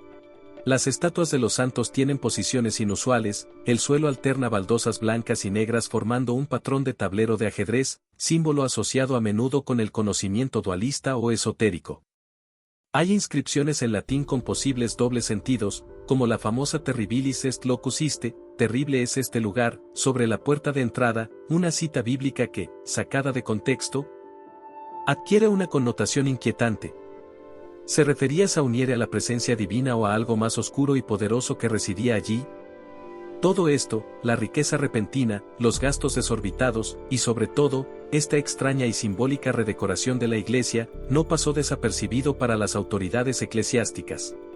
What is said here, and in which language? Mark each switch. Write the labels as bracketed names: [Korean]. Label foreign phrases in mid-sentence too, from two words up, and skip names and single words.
[Spanish] Las estatuas de los santos tienen posiciones inusuales, el suelo alterna baldosas blancas y negras formando un patrón de tablero de ajedrez, símbolo asociado a menudo con el conocimiento dualista o esotérico. Hay inscripciones en latín con posibles dobles sentidos, como la famosa [Latin] Terribilis est locus iste, [Spanish] terrible es este lugar, sobre la puerta de entrada, una cita bíblica que, sacada de contexto, adquiere una connotación inquietante. ¿Se refería Sauniere a la presencia divina o a algo más oscuro y poderoso que residía allí? Todo esto, la riqueza repentina, los gastos desorbitados, y sobre todo, esta extraña y simbólica redecoración de la iglesia, no pasó desapercibido para las autoridades eclesiásticas.